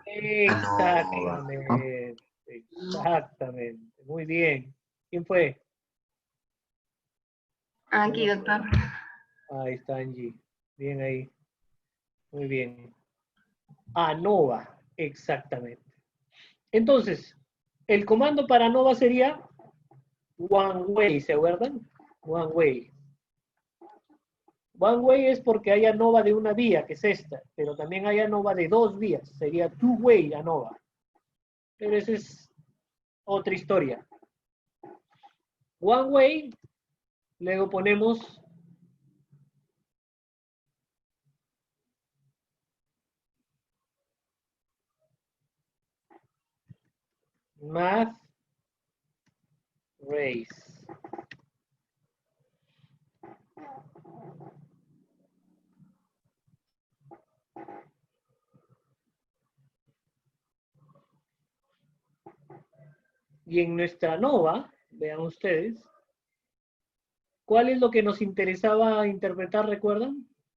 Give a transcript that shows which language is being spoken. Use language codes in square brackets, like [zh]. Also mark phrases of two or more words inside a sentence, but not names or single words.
[es] Exactamente. Exactamente. Muy bien. ¿Quién fue? Aquí, doctor. Ahí está Angie. Bien ahí. Muy bien. ANOVA, exactamente. Entonces, el comando para ANOVA sería [en] one way, [es] ¿se acuerdan? [en] One way. One way [es] es porque hay ANOVA de una vía, que es esta, pero también hay ANOVA de dos vías, sería [en] two way ANOVA. [es] Pero esa es otra historia. [en] One way, [es] luego ponemos [en] math race. [es] Y en nuestra ANOVA, vean ustedes, ¿cuál es lo que nos interesaba interpretar, recuerdan?